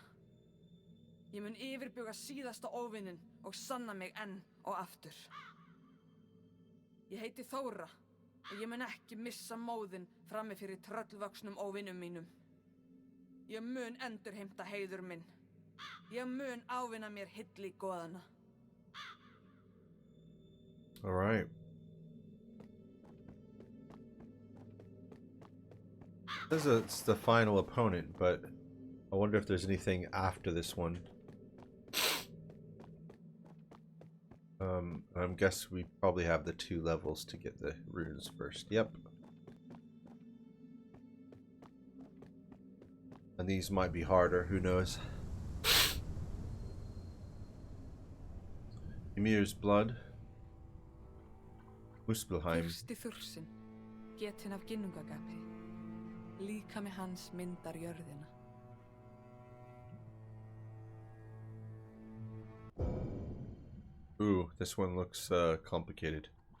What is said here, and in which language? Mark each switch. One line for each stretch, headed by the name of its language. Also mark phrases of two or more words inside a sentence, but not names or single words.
Icelandic: Ég mun yfirbuga síðasta óvinnin og sanna mig enn og aftur. Ég heiti Þóra og ég mun ekki missa móðinn frammi fyrir tröllvöxnum óvinnum mínum. Ég mun endurheimta heiður minn. Ég mun ávinna mér hilli goðanna.
English: All right. This is the final opponent, but I wonder if there's anything after this one. I guess we probably have the 2 levels to get the runes first. Yep. And these might be harder, who knows. Ymir's blood. Muspelheim.
Icelandic: Fyrsti þursinn, getinn af ginnungagapi. Líkami hans myndar jörðina.
English: Ooh, this one looks complicated.